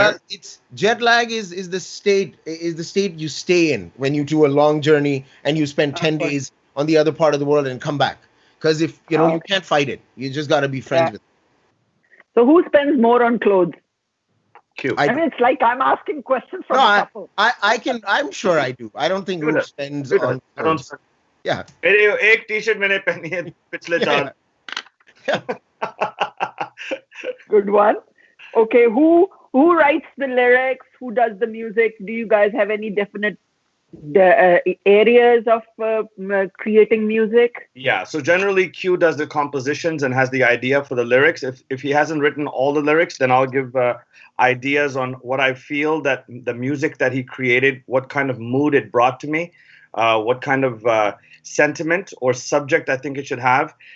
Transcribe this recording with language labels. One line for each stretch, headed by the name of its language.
English: Well, it's jet lag is the state you stay in when you do a long journey and you spend 10 days on the other part of the world and come back. Because if you can't fight it, you just got to be friends with it. So who spends more on clothes? I mean, it's like I'm asking questions from a couple. I'm sure I do. I don't think Roop spends on clothes. Yeah.
Hindi: एक t-shirt मैंने पहनी है पिछले साल.
English: Good one. Okay, who writes the lyrics? Who does the music? Do you guys have any definite the areas of creating music? Yeah, so generally Q does the compositions and has the idea for the lyrics. If he hasn't written all the lyrics, then I'll give ideas on what I feel that the music that he created, what kind of mood it brought to me, what kind of sentiment or subject I think it should have.